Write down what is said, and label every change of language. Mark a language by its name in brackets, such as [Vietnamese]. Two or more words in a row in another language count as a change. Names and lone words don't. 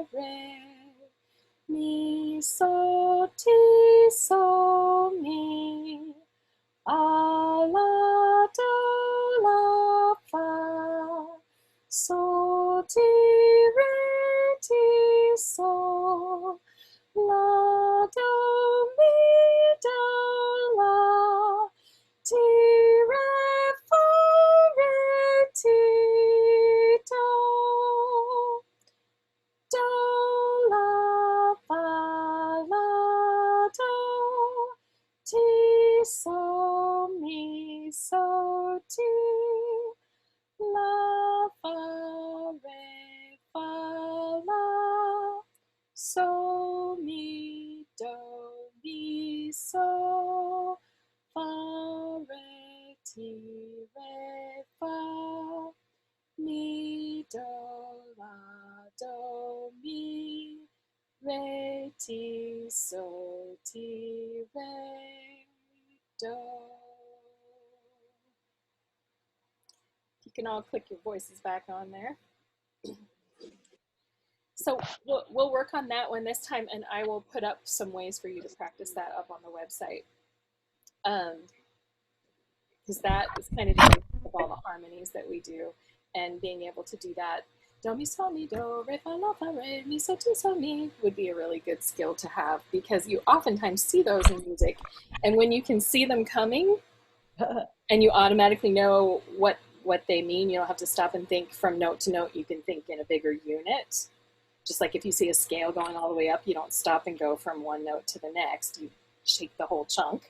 [English] re, mi, so, ti, so, mi, a, la, do, la, fa, so, ti, re, ti, so, la, do, mi, do, la, ti, re, fa, re, ti, do. Do, la, fa, la, do, ti, so, mi, so, ti, la, fa, re, fa, la, so, mi, do, mi, so, fa, re, ti, re, fa, mi, do, la, do, mi, re, ti, so, ti, re, do. You can all click your voices back on there. So we'll work on that one this time, and I will put up some ways for you to practice that up on the website. Because that is kind of the basis of all the harmonies that we do, and being able to do that, do, mi, so, mi, do, re, fa, la, fa, re, mi, so, ti, so, mi, would be a really good skill to have, because you oftentimes see those in music, and when you can see them coming, and you automatically know what they mean, you don't have to stop and think from note to note, you can think in a bigger unit. Just like if you see a scale going all the way up, you don't stop and go from one note to the next, you shake the whole chunk.